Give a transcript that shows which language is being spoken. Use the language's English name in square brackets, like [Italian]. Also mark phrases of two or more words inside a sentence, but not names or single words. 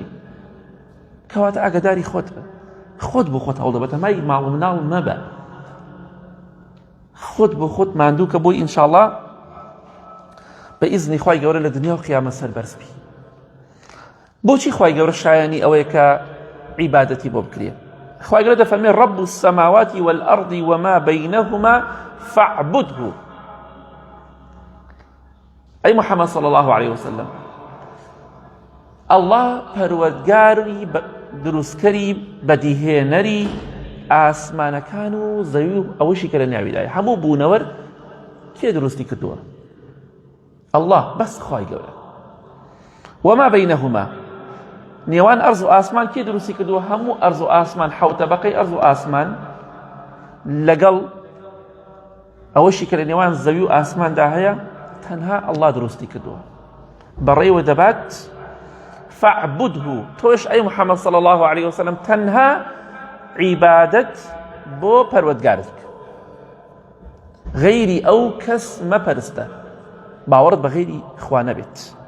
[Central Kurdish] کەواتە ئاگاداری خۆت بە، خۆت بۆ خۆت هەوڵدە، بەتەمای ماڵ و مناڵ مەبە، خۆت بۆ خۆت ماندوو کە بۆی ئینشاءڵڵا بە ئیزنی خوای گەورە لە دنیا و قیامەت سەربەرز بی. بۆچی خوای گەورە شایانی ئەوەیە کە عیبادەتی بۆ بکرێ؟ خوای گەورە دەفەرمێ [Arabic] رب السماوات والأرض وما بينهما فاعبده. [Central Kurdish] ئەی محەممەد [Arabic] صلی الله عليه وسلم، [Central Kurdish] ئەڵڵا پەروەردگاری دروستکەری بەدیهێنەری ئاسمانەکان و زەوی و ئەوەشی کە لە ناویدایە هەموو بوونەوەر کێ دروستی کردووە؟ ئەڵڵا، بەس خوای گەورە. [Arabic] وما بينهما، [Central Kurdish] نێوان ئەرز و ئاسمان کێ دروستی کردووە؟ هەموو ئەرز و ئاسمان، حەوتەبەقەی ئەرز و ئاسمان لەگەڵ ئەوەشی کە لە نێوان زەوی و ئاسماندا هەیە تەنها ئەڵڵا دروستی کردووە. بەڕێوە دەبات فاعبده، تۆش ئەی محەممەد [Arabic] صلی الله عليه وسلم [Central Kurdish] تەنها عیبادەت بۆ پەروەردگارت بکە، غەیری ئەو کەس مەپەرستە، باوەڕت بە غەیری خوا نەبێت.